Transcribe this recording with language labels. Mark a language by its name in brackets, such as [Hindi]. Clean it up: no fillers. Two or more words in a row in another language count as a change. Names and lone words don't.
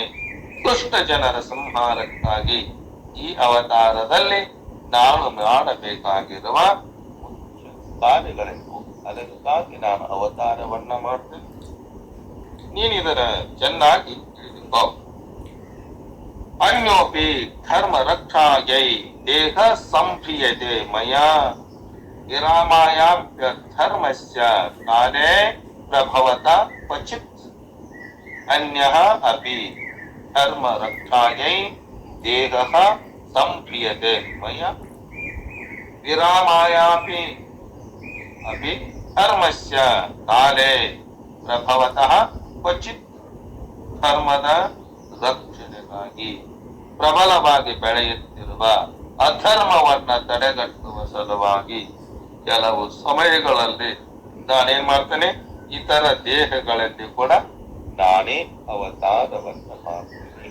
[Kannada] ದುಷ್ಟ ಜನರ ಸಂಹಾರಕ್ಕಾಗಿ ಈ ಅವತಾರದಲ್ಲಿ ನಾನು ಮಾಡಬೇಕಾಗಿರುವ ಮುಖ್ಯ ಕಾರ್ಯಗಳೆಂದು, ಅದಕ್ಕಾಗಿ ನಾನು ಅವತಾರವನ್ನ ಮಾಡ್ತೇನೆ. ನೀನಿದರ ಚೆನ್ನಾಗಿ ತಿಳಿದುಕೋ. [Sanskrit] ಅನ್ಯೋಪಿ ಧರ್ಮ ರಕ್ಷಾಯೈ ದೇಹ ಸಂಪ್ರಿಯತೆ ಮಯಾ ವಿರಾಮಾಯಾಪ್ಯ ಧರ್ಮಸ್ಯ ಕಾಲೇ ಪ್ರಭವತ ಕ್ವಚಿತ್. ಅನ್ಯಃ ಅಪಿ ಧರ್ಮ ರಕ್ಷಾಯೈ ದೇಹಃ ಸಂಪ್ರಿಯತೆ ಮಯಾ ವಿರಾಮಾಯಾಪಿ ಅಪಿ ಧರ್ಮಸ್ಯ ಕಾಲೇ ಪ್ರಭವತಃ ಕ್ವಚಿತ್. [Kannada] ಧರ್ಮದ ರಕ್ಷಣೆಗಾಗಿ ಪ್ರಬಲವಾಗಿ ಬೆಳೆಯುತ್ತಿರುವ ಅಧರ್ಮವನ್ನ ತಡೆಗಟ್ಟುವ ಸಲುವಾಗಿ ಕೆಲವು ಸಮಯಗಳಲ್ಲಿ ನಾನೇನ್ ಮಾಡ್ತೇನೆ, ಇತರ ದೇಹಗಳಲ್ಲಿ ಕೂಡ ನಾನೇ ಅವತಾರವನ್ನ ಮಾಡ್ತೇನೆ.